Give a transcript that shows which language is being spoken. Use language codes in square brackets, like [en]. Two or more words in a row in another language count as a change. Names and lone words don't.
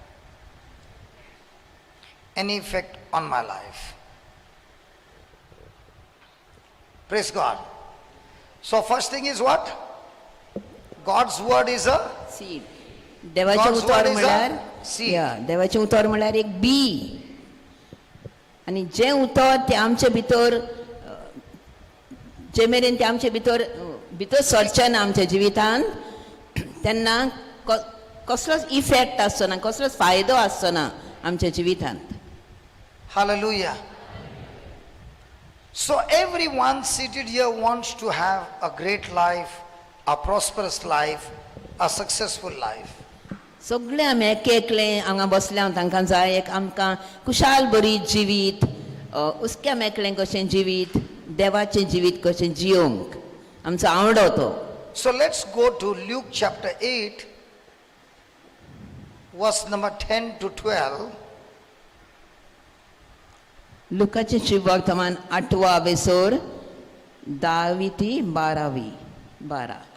[en] Any effect on my life. Praise God. So first thing is what? God's word is a [kok] सीड देवाचें [en] God's word [kok] उतर [en] is a [kok] म्हळ्यार [en] seed. [kok] या देवाचें उतर म्हळ्यार एक बी आनी जें उतर तें आमचे भितर जे मेरेन तें आमचे भितर सरचें ना आमच्या जिवितांत तेन्ना कसलोच इफेक्ट आसचो ना कसलोच फायदो आसचो ना आमच्या जिवितांत [en] hallelujah. So everyone seated here wants to have a great life, a prosperous life, a successful life. [kok] सगळे आमी एकले हांगा बसल्या तांकां जाय एक आमकां खुशाल बरी जिवीत उस्क्या मेकळें कशें जिवीत देवाचें जिवीत कशें जियोंक आमचो आवडो तो [en] So let's go to Luke chapter 8, verse number 10 to 12. [kok] लुकाचें शुभवर्तमान 8वा वेसोर 10वी ती 12.